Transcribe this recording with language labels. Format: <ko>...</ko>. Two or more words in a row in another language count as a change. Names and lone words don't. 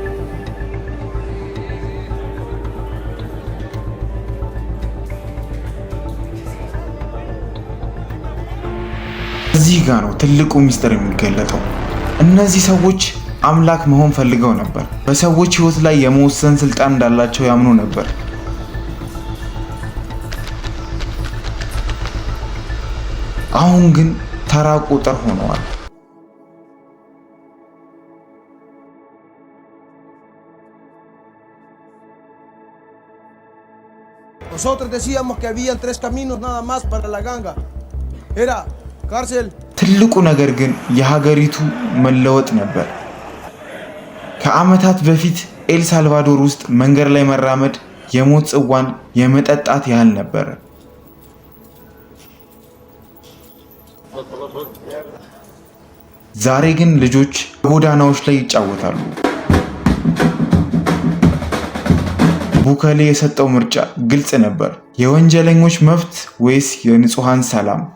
<am>እዚህ ጋር ነው ትልቁ ሚስጥር የሚገለጠው። እነዚህ ሰዎች አምላክ መሆን ፈልገው ነበር። በሰዎች ሕይወት ላይ የመወሰን ስልጣን እንዳላቸው ያምኑ ነበር። አሁን ግን ተራ ቁጥር ሆነዋል።</am> <es>Nosotros decíamos que habían 3 caminos nada más para la ganga. Era cárcel.</es> <am>ትልቁ ነገር ግን የሀገሪቱ መለወጥ ነበር። ከዓመታት በፊት ኤል ሳልቫዶር ውስጥ መንገድ ላይ መራመድ የሞት ጽዋን የመጠጣት ያህል ነበር። ዛሬ ግን ልጆች ጎዳናዎች ላይ ይጫወታሉ። ቡካሌ የሰጠው ምርጫ ግልጽ ነበር። የወንጀለኞች መብት ወይስ የንጹሃን ሰላም?</am>